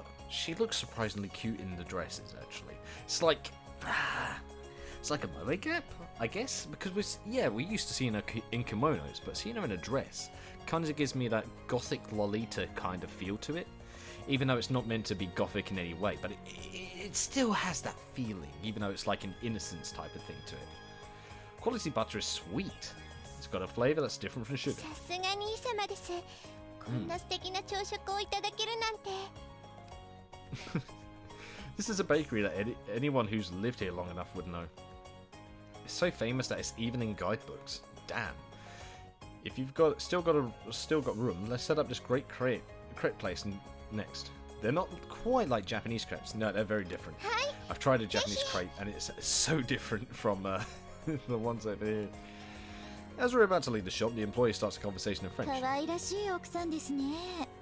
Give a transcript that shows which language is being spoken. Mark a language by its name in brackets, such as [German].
[English] She looks surprisingly cute in the dresses, actually. It's like a moe gap, I guess, because we used to see her in kimonos, but seeing her in a dress kind of gives me that gothic Lolita kind of feel to it, even though it's not meant to be gothic in any way, but it still has that feeling, even though it's like an innocence type of thing to it. Quality butter is sweet. It's got a flavor that's different from sugar. [Japanese] さすが兄様です。こんな素敵な朝食をいただけるなんて。 [English] This is a bakery that anyone who's lived here long enough would know. It's so famous that it's even in guidebooks. Damn. If you've still got room, let's set up this great crepe place next. They're not quite like Japanese crepes. No, they're very different. I've tried a Japanese crepe and it's so different from the ones over here. As we're about to leave the shop, the employee starts a conversation in French. [Japanese] 可愛らしい奥さんですね。